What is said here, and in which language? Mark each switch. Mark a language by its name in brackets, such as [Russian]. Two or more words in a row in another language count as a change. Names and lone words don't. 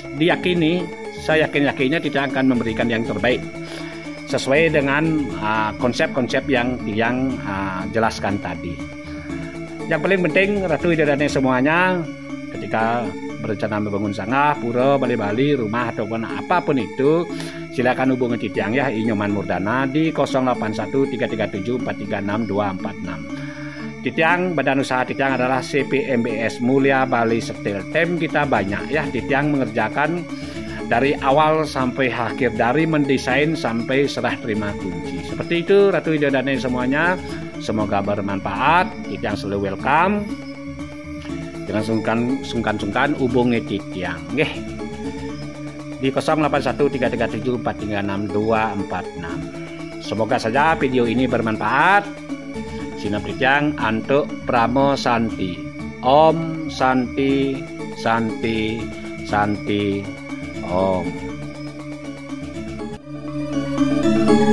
[Indonesian] Diyakini, saya yakinnya Titiang akan memberikan yang terbaik sesuai dengan konsep-konsep yang Titiang jelaskan tadi. Yang paling penting [Balinese] Ratu Idodane [Indonesian] semuanya ketika berencana membangun sangah, pura, balai-balai, rumah ataupun apapun itu, silakan hubungi Titiang ya, Nyoman Murdana di 081337436246. Titiang, badan usaha Titiang adalah CPMBS Mulia Bali Steel. Tim kita banyak ya, Titiang mengerjakan dari awal sampai akhir, dari mendesain sampai serah terima kunci. Seperti itu [Balinese] Ratu Widodane [Indonesian] semuanya. Semoga bermanfaat. Titiang selalu welcome. Jangan sungkan hubungi Titiang. Nggih. Di 081337436246. Semoga saja video ini bermanfaat. [Balinese] Sinap Titiang Antuk Pramo Santi. [Sanskrit] Om Santi Santi Santi Om.